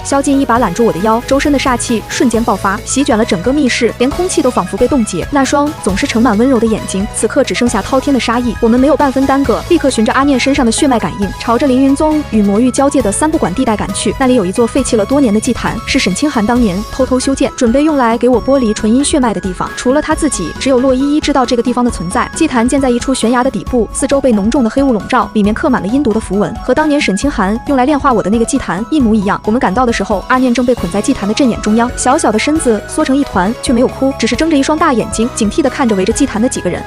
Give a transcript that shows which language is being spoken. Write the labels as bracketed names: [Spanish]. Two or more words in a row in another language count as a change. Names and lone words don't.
[Chinese] 蕭盡一把攬住我的腰，周身的煞氣瞬間爆發，席捲了整個密室，連空氣都仿佛被凍結。那雙總是盛滿溫柔的眼睛，此刻只剩下滔天的殺意。異。我們沒有半分耽擱，立刻循着阿念身上的血脈感應，朝着凌雲宗與魔域交界的三不管地帶趕去。那裡有一座廢棄了多年的祭壇，是沈清寒當年偷偷修建，準備用來給我剝離純陰血脈的地方。除了他自己，只有洛依依知道這個地方的存在。祭壇建在一處懸崖的底部，四周被濃重的黑霧籠罩，裡面刻滿了陰毒的符文，和當年沈清寒用來煉化我的那個祭壇一模一樣。我們趕到的時候，阿念正被捆在祭壇的陣眼中央，小小的身子縮成一團，卻沒有哭，只是睜着一雙大眼睛，警惕地看着圍着祭壇的幾個人。